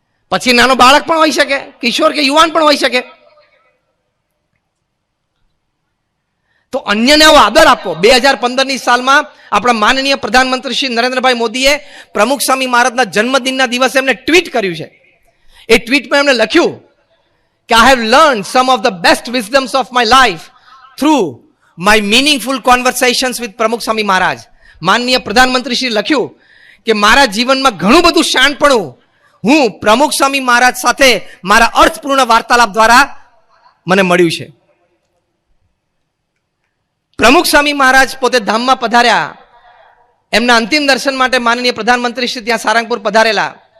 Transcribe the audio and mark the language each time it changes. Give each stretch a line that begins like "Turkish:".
Gujarati: પછી નાનો બાળક પણ હોઈ શકે, કિશોર કે યુવાન પણ હોઈ શકે. તો અન્યને આવો આદર આપો. 2015ની સાલમાં આપણા માનનીય પ્રધાનમંત્રી શ્રી નરેન્દ્રભાઈ મોદીએ પ્રમુખ સ્વામી મહારાજના જન્મદિનના દિવસે એમને ટ્વીટ કર્યું છે. એ ટ્વીટમાં એમને લખ્યું કે
English: I have learned some of the best wisdoms of my life through my meaningful conversations with Pramukh Swami Maharaj.
Gujarati: માનનીય પ્રધાનમંત્રી શ્રી લખ્યું કે મારા જીવનમાં ઘણું બધું શાણપણું હું પ્રમુખ સ્વામી મહારાજ સાથે મારા અર્થપૂર્ણ વાર્તાલાપ દ્વારા મને મળ્યું છે. પ્રમુખ સ્વામી મહારાજ પોતે ધામમાં પધાર્યા, એમના અંતિમ દર્શન માટે માનનીય પ્રધાનમંત્રી શ્રી ત્યાં સારંગપુર પધારેલા.